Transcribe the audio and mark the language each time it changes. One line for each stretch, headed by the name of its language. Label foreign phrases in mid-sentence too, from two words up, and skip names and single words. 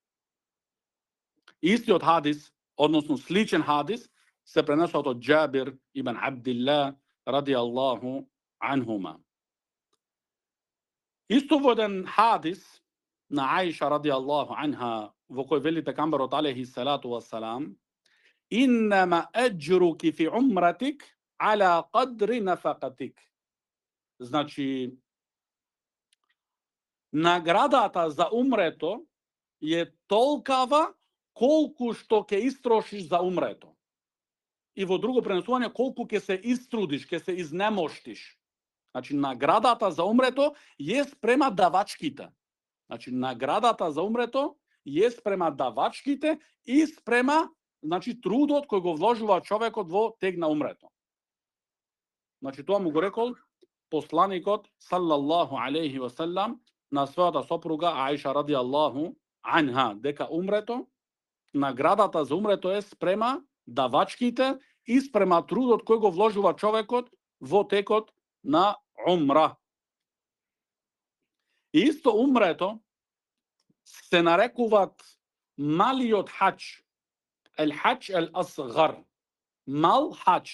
Macedonian: Истиот хадис, односно сличен хадис, се пренесува од Џабир ибн Абдилlah
Arabic: رضي الله عنهما.
Macedonian: Исто во еден хадис на Аиша
Arabic: رضي الله عنها,
Macedonian: во кој вели пегамберот
Arabic: عليه الصلاة والسلام, إنما أجرك في عمرتك على قدر نفقتك.
Macedonian: Значи, наградата за умрето е толкава колку што ќе истрошиш за умрето. И во друго пренесување, колку ќе се иструдиш, ќе се изнемоштиш. Значи, наградата за умрето е спрема давачките. Значи, наградата за умрето е спрема давачките и спрема, значи, трудот кој го вложува човекот во тег на умрето. Значи, тоа му го рекол посланикот,
Arabic: صلى الله عليه وسلم,
Macedonian: на својата сопруга Аиша
Arabic: رضي الله عنها,
Macedonian: дека умрето, наградата за умрето е спрема давачките и спрема трудот кој го вложува човекот во текот на умра. И исто умрето се нарекуваат малиот хач,
Arabic: حج أصغر,
Macedonian: мал хач.